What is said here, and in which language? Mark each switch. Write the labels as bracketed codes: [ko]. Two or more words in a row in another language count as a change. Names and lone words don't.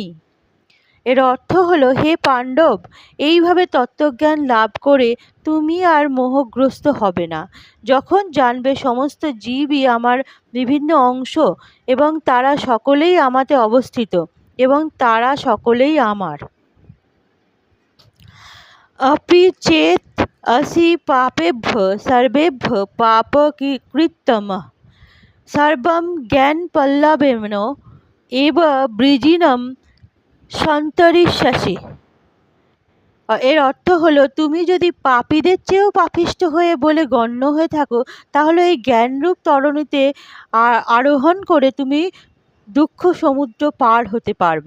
[bn] এর অর্থ হলো, হে পাণ্ডব, এইভাবে তত্ত্বজ্ঞান লাভ করে তুমি আর মোহগ্রস্ত হবে না। যখন জানবে সমস্ত জীবই আমার বিভিন্ন অংশ এবং তারা সকলেই আমাতে অবস্থিত এবং তারা সকলেই আমার। [sa] अपि चेत् असि पापेभ्यः सर्वेभ्यः पापकृत्तमः सर्वं ज्ञानपल्लवेन एव বৃজিনম সন্তরিষ্যাসি। [bn] এর অর্থ হলো, তুমি যদি পাপীদের চেয়েও পাপিষ্ঠ হয়ে বলে গণ্য হয়ে থাকো, তাহলে এই জ্ঞানরূপ তরণীতে আরোহণ করে তুমি দুঃখ সমুদ্র পার হতে পারবে।